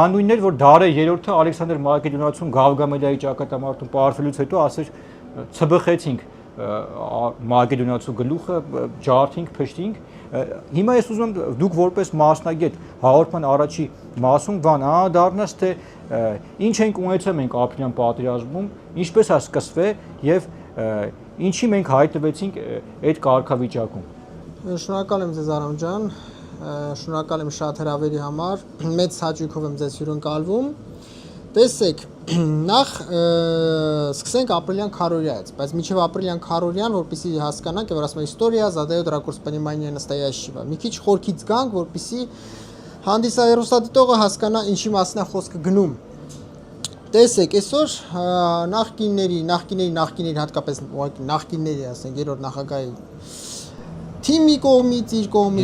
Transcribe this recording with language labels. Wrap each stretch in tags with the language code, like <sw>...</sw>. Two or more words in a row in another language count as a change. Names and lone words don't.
<hy>նույնն էր, որ Դարե 3-ը Ալեքսանդր Մակեդոնացուն Գավգամելիայի ճակատամարտում պարտվելուց հետո ասեր ցբխեցինք Մակեդոնացու գլուխը, ջարդինք, փշտինք։ Հիմա ես ուզում եմ դուք որպես մասնագետ հաղորդման առաջի մասում բան անդառնաս, թե ինչ ենք ունեցել մենք ապրիլյան պատերազմում, ինչպես է սկսվել եւ ինչի մենք հայտնվեցինք այդ կարգավիճակում։ Շնորհակալ եմ ձեզ Արամ ջան, շնորհակալ եմ շատ հրավերի համար, մեծ հաճույքով եմ ձեզ հյուրընկալվում։ Տեսեք, նախ սկսենք ապրիլյան քարորյայից, բայց մինչև ապրիլյան քարորյան, որպեսզի հասկանանք, որ ասում են</hy> <ru>история задает ракурс понимания настоящего։</ru> <hy>Մի քիչ խորքից գանք, որպեսզի հանդիսահեռուստադիտողը հասկանա ինչի մասին է խոսքը գնում։ Տեսեք, այսօր նախկինների հատկապես նախկինների, ասենք, երրորդ նախագահի թիմի կողմից, իր կողմից,</hy>